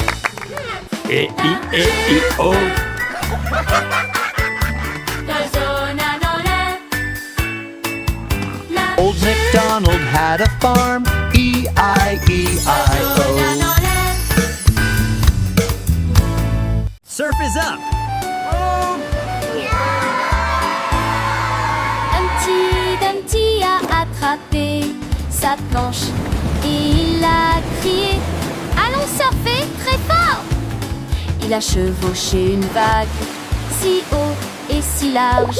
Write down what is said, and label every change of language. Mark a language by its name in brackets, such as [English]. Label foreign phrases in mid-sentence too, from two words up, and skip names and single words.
[English] E-I-E-I-O. Old MacDonald had a farm, E-I-E-I-O. Surf is up! [French] Un petit sa planche et il a crié « Allons surfer très fort !» Il a chevauché une vague si haut et si large.